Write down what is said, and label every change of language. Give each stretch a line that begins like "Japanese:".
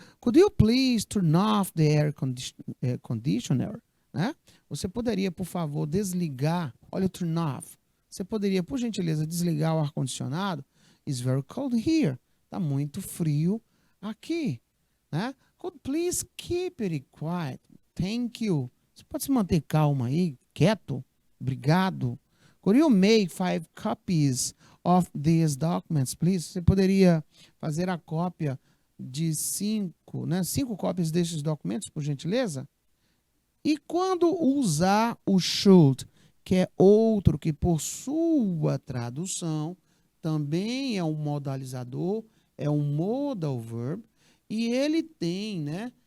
English: Could you please turn off the air conditioner?
Portuguese: Né? Você poderia, por favor, desligar, olha o turn off. Você poderia, por gentileza, desligar o ar-condicionado?
English: It's very cold here.
Portuguese: Está muito frio aqui. Né?
English: Could please keep it quiet? Thank you.
Portuguese: Você pode se manter calmo aí, quieto? Obrigado.
English: Could you make 5 copies of these documents, please?
Portuguese: Você poderia fazer a cópia de 5, né? 5 cópias desses documentos, por gentileza? E quando usar o should, que é outro que por sua tradução também é um modalizador, é um modal verb, e ele tem, né?